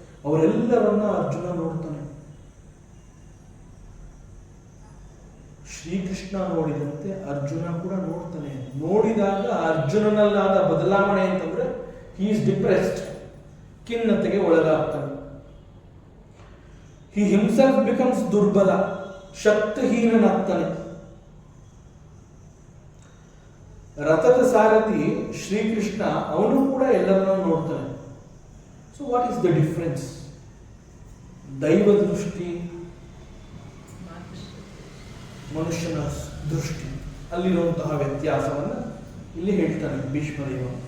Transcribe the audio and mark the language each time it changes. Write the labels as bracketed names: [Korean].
[Kannada] ಅವರೆಲ್ಲರನ್ನ ಅರ್ಜುನ ನೋಡ್ತಾನೆ. ಶ್ರೀಕೃಷ್ಣ ನೋಡಿದಂತೆ ಅರ್ಜುನ ಕೂಡ ನೋಡ್ತಾನೆ. ನೋಡಿದಾಗ ಅರ್ಜುನನಲ್ಲಾದ ಬದಲಾವಣೆ ಅಂತಂದ್ರೆ [English] he is depressed, [Kannada] ಖಿನ್ನತೆಗೆ ಒಳಗಾಗ್ತಾನೆ. [English] he himself becomes [Kannada] ದುರ್ಬಲ, ಶಕ್ತಿಹೀನನಾಗ್ತಾನೆ. ರಥದ ಸಾರಥಿ ಶ್ರೀಕೃಷ್ಣ, ಅವನು ಕೂಡ ಎಲ್ಲರನ್ನೂ ನೋಡ್ತಾನೆ. [English] So what is the difference? [Kannada] ದೈವ ದೃಷ್ಟಿ, ಮನುಷ್ಯನ ದೃಷ್ಟಿ, ಅಲ್ಲಿರುವಂತಹ ವ್ಯತ್ಯಾಸವನ್ನು ಇಲ್ಲಿ ಹೇಳ್ತಾನೆ ಭೀಷ್ಮದೇವ.